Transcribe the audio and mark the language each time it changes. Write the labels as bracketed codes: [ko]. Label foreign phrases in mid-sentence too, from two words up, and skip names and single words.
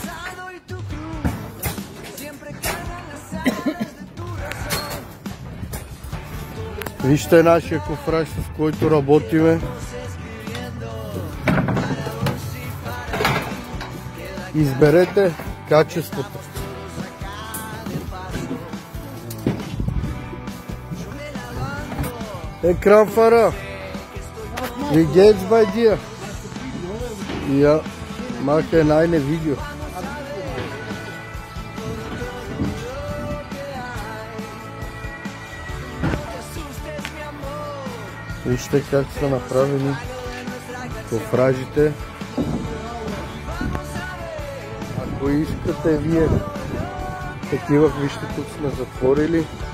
[bg] Вижте нашия кофраж, с който работиме. Изберете качеството. Екран фара. [de] Wie geht's bei dir? Ja, mache ein Video. [bg] Вижте как са направени кофражите. Ако искате вие такива, вижте, тук сме затворили.